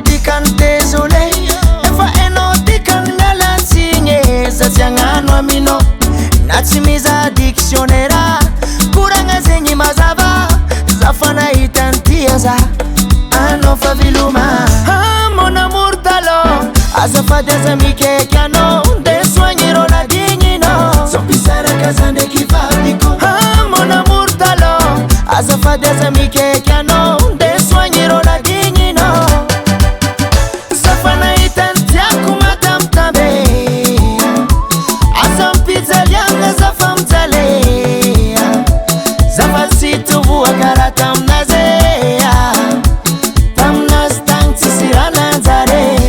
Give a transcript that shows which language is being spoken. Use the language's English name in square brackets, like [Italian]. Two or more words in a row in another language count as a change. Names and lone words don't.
[Malagasy] dikany désolé efa hainao dikany mialatsigny za tsy agnano aminao na tsy mizaha dictionnaire koragna zegny mazava zafa nahitany tia za anao fa viloma [French] mon amour [Malagasy] talon azafady aza mikaiky anao nde soignerao nadigninao sampisaraka za ndraiky vadiko [French] mon amour [Malagasy] talon azafady aza mikaiky anao nde soignerao nadigninao zafa nahitany tiako matambitamby azam-pijaliagna zafa mijaly zafa tsy tovoa karaha taminazy taminazy tagny tsisy raha nanjary